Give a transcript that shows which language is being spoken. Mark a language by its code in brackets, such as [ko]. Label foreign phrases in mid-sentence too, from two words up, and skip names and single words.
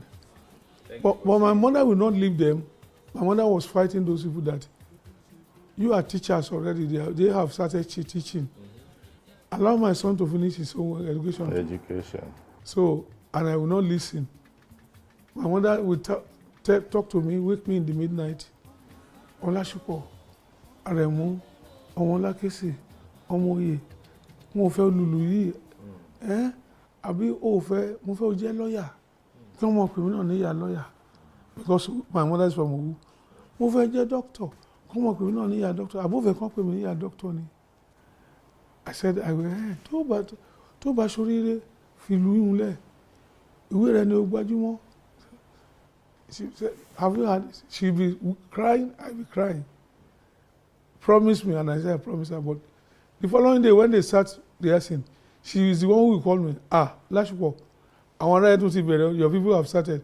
[en] But my mother would not leave them. My mother was fighting those people that you are teachers already, they have started teaching. Allow my son to finish his own education. So, and I will not listen. My mother would talk to me, wake me in the midnight. [yo] Olasupo, Aremu, Omolakesi, Omoye, mo fẹ́ lulu yìí, àbí o fẹ́, mo fẹ́ jẹ́ lawyer. Kí wọ́n pè mí náà ní ìyá lawyer. [en] Because my mother is from Owu. [yo] Mo fẹ́ jẹ́ doctor. Kí wọ́n pè mí náà ní ìyá doctor. Àbó fẹ́ kàn pè mí ní ìyá doctor ni. [en] I said, I will, [yo] tó bá ṣoríire fi ìlú yìí lẹ̀, ìwé rẹ̀ ni ó gbajúmọ̀. [en] She said, have you had, she'll be crying, I'll be crying. Promise me, and I said, I promise her. But the following day, when they start rehearsing, she is the one who will call me. Lashiko, I want to see your people have started.